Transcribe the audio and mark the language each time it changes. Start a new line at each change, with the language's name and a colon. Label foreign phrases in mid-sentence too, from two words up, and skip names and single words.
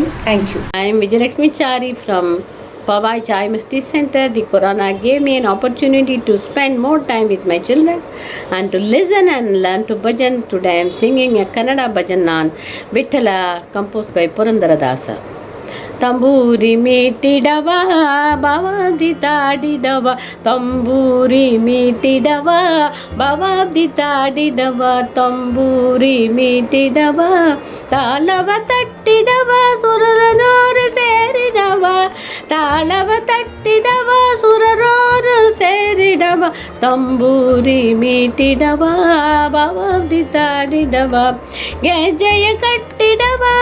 English: Thank you. I am Vijayalakshmi Chari from Pawai Chai Masti Center. The Corona gave me an opportunity to spend more time with my children and to listen and learn to bhajan. Today I am singing a Kannada bhajan on Vittala composed by Purandaradasa.
Kannada: ತಂಬೂರಿ ಮೀಟಿಡವ ಭವಾಬ್ದಿ ತಾಡಿಡವ ತಂಬೂರಿ ಮೀಟಿಡವ ಭವಾಬ್ದಿ ತಾಡಿಡವ ತಂಬೂರಿ ಮೀಟಿಡವ ತಾಳವ ತಟ್ಟಿಡವ ಸುರರನೋರು ಸೇರಿಡವ ತಾಳವ ತಟ್ಟಿಡವ ಸುರರೋರು ಸೇರಿಡವ ತಂಬೂರಿ ಮೀಟಿಡವ ಭವಾಬ್ದಿ ತಾಡಿಡವ ಗೆಜ್ಜೆಯ ಕಟ್ಟಿಡವ